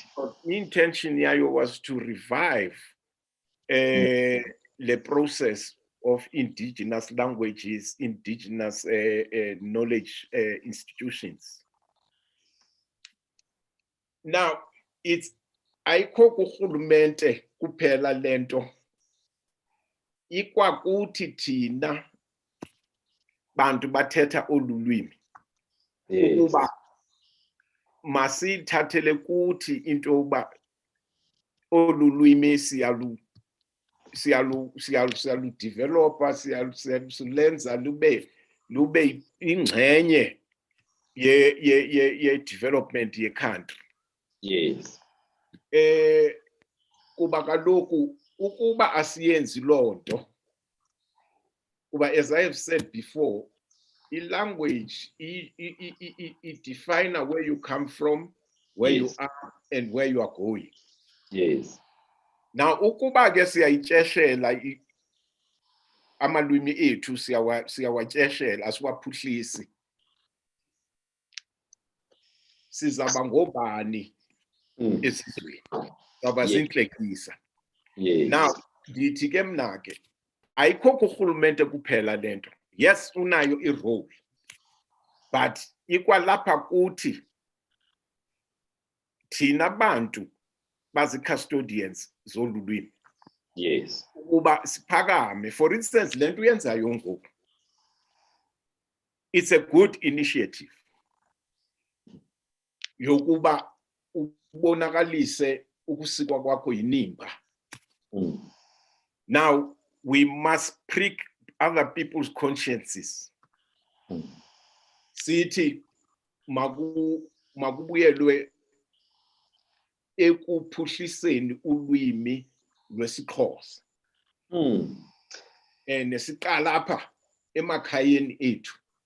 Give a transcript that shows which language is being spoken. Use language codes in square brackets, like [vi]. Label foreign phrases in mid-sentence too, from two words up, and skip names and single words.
[en] The intention here was to revive the process of indigenous languages, indigenous knowledge institutions. Now, it's [xh] ayikho kurhulumente kuphela lento, ikwakuthi thina bantu bathetha olulwimi ukuba masithathele kuthi into yokuba olulwimi siyaludevelopa, siyalenza lube ingxenye ye development ye country. [en] Yes. [xh] kuba kaloku ukuba asiyenzi lonto kuba [en] as I have said before language it define where you come from, where you are and where you are going. Yes. [xh] Now ukuba ke siyayityeshela amalwimi ethu siyawatyeshela asiwaphuhlisi sizaba ngobani esizweni saba zinhlekisa. Now ndithi ke mna ke ayikho kurhulumente kuphela lento. Yes unayo irole but ikwalapha kuthi thina bantu bazi custodians zolulwimi. [en] Yes. [xh] Ukuba siphakame. [en] For instance [xh] lento uyenzayo ngoku, [en] it's a good initiative [xh] yokuba ubonakalise ukusikwa kwakho yinimba. [en] Now we must prick other people's consciences. [xh] Sithi makubuyelwe ekuphuhliseni ulwimi lwesiXhosa. Nesiqala apha emakhayeni ethu.